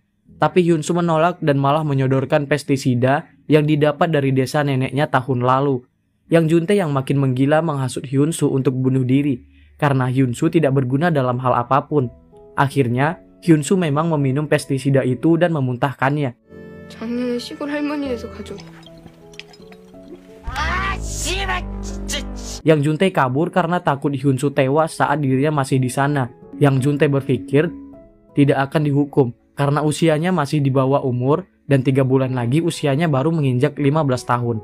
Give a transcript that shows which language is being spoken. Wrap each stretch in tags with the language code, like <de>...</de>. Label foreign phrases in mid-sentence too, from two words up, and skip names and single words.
<id>Tapi Hyun-soo menolak dan malah menyodorkan pestisida yang didapat dari desa neneknya tahun lalu. Yang Jun-tae yang makin menggila menghasut Hyun-soo untuk bunuh diri karena Hyun-soo tidak berguna dalam hal apapun. Akhirnya, Hyun-soo memang meminum pestisida itu dan memuntahkannya.</id> <ko>작년에 시골 할머니에서 가져온.</ko> <id>Yang Jun-tae kabur karena takut Hyun-soo tewas saat dirinya masih di sana. Yang Jun-tae berpikir tidak akan dihukum karena usianya masih di bawah umur dan 3 bulan lagi usianya baru menginjak 15 tahun.</id>